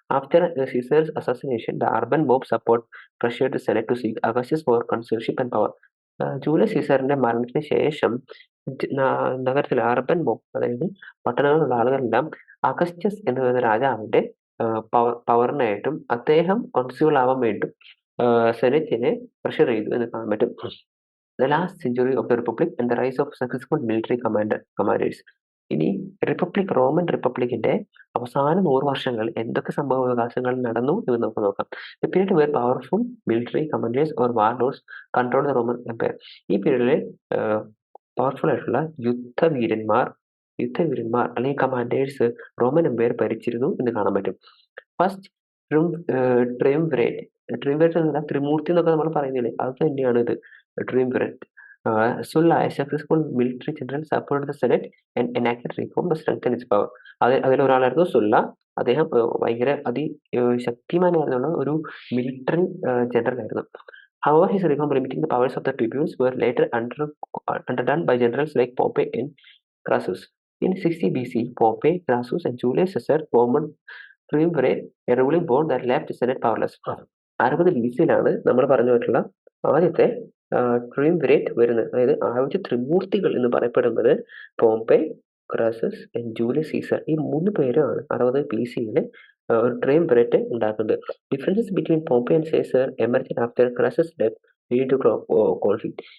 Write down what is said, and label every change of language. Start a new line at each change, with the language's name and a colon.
English: After Caesar's assassination the urban mob support pressured the senate to seek Augustus for consulship and power.
Malayalam: Julius സീസറിന്റെ മരണത്തിന് ശേഷം നഗരത്തിലെ urban mob, അതായത് പട്ടണങ്ങളിലുള്ള ആളുകളെല്ലാം Augustus എന്ന് പറയുന്ന രാജാവിന്റെ പവറിനായിട്ടും അദ്ദേഹം കോൺസ്യൂൾ ആവാൻ വേണ്ടിയും സെനറ്റിനെ പ്രഷർ ചെയ്തു എന്ന് കാണാൻ പറ്റും.
English: The last century of the Republic and the rise of successful military commanders.
Malayalam: ഇനി റോമൻ റിപ്പബ്ലിക്കിന്റെ അവസാന 100 വർഷങ്ങൾ എന്തൊക്കെ സംഭവ വികാസങ്ങൾ നടന്നു എന്ന് നമുക്ക് നോക്കാം.
English: The period where powerful military commanders or warlords controlled the Roman Empire.
Malayalam: ഈ പീരീഡില് പവർഫുൾ ആയിട്ടുള്ള യുദ്ധവീരന്മാർ അല്ലെങ്കിൽ കമാൻഡേഴ്സ് റോമൻ എംപയർ ഭരിച്ചിരുന്നു എന്ന് കാണാൻ പറ്റും. ഫസ്റ്റ് ട്രിംവിറേറ്റ് എന്ന് പറഞ്ഞാൽ ത്രിമൂർത്തി എന്നൊക്കെ നമ്മൾ പറയുന്നില്ലേ, അത് തന്നെയാണ് ഇത് ട്രിംവിറേറ്റ്.
English: Sulla, a successful military general, supported the Senate and enacted reform to strengthen its power.
Malayalam: അതിലൊരാളായിരുന്നു സുല്ല. അദ്ദേഹം ഭയങ്കര ശക്തിമാനായിരുന്ന ഒരു മിലിറ്ററി ജനറൽ ആയിരുന്നു.
English: However, his reform limiting the powers of the tribunes were later underdone by generals like Pompey and Crassus. In 60 BC, Pompey, Crassus, and Julius Caesar formed triumvirate, a ruling board that left the Senate powerless.
Malayalam: 60 BC നമ്മൾ പറഞ്ഞു പോയിട്ടുള്ള ആദ്യത്തെ ട്രിംവിറേറ്റ് വരുന്നത്. അതായത് ആദ്യത്തെ ത്രിമൂർത്തികൾ എന്ന് പറയപ്പെടുന്നത് പോംപെ, ക്രാസസ് and Julius Caesar. ഈ 3 പേരാണ് 60 BC ഒരു ട്രിംവിറേറ്റ് ഉണ്ടാക്കുന്നത്.
English: Differences between Pompey and Caesar emerge after Crassus death lead to conflict.